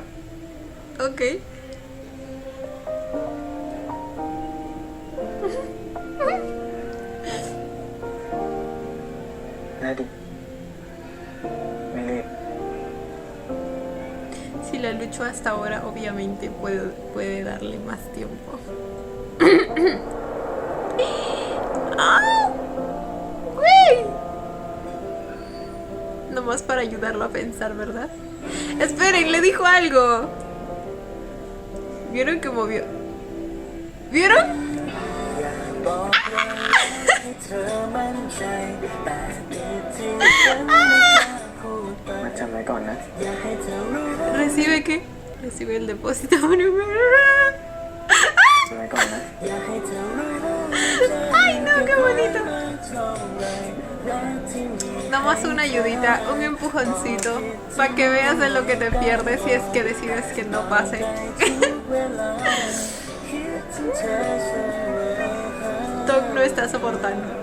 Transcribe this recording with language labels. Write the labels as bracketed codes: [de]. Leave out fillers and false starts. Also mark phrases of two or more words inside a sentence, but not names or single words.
[es] Ok. [th] ได้ดิ ไม่รีบ [es] Si la luchó hasta ahora, obviamente puede darle más tiempo. ¡Ah! ¡Güey! Nomás para ayudarlo a pensar, ¿verdad? Esperen, le dijo algo. ¿Vieron que movió? ¿Vieron? [th] มาจำไว้ก่อนนะ [es] ¿Recibe qué? Recibe el depósito. [th] จำไว้ก่อนนะ [es] ¡Ay, no! ¡Qué bonito! Nomás una ayudita, un empujoncito, para que veas de lo que te pierdes si es que decides que no pase. Doc no está soportando.